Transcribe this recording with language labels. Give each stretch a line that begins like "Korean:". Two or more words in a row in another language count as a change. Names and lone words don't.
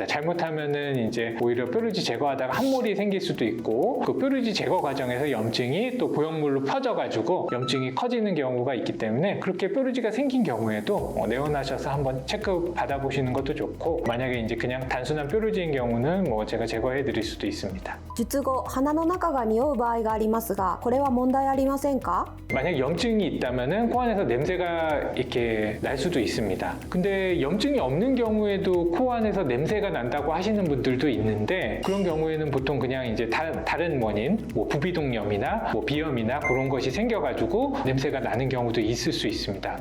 Korean: 잘못하면은 이제 오히려 뾰루지 제거하다가 함몰이 생길 수도 있고 그 뾰루지 제거 과정에서 염증이 또 보형물로 퍼져가지고 염증이 커지는 경우가 있기 때문에 그렇게 뾰루지가 생긴 경우에도 내원하셔서 한번 체크 받아보시는 것도 좋고, 만약에 이제 그냥 단순한 뾰루지인 경우는 뭐 제가 제거해 드릴 수도 있습니다.
Japanese: 術後鼻の中が匂う場合がありますが、これは問題ありませんか？
Korean: 만약 염증이 있다면은 코 안에서 냄새가 이렇게 날 수도 있습니다. 근데 염증이 없는 경우에도 코 안에서 냄새가 난다고 하시는 분들도 있는데, 그런 경우에는 보통 그냥 이제 다른 원인, 뭐 부비동염이나 뭐 비염이나 그런 것이 생겨가지고 냄새가 나는 경우도 있을 수 있습니다.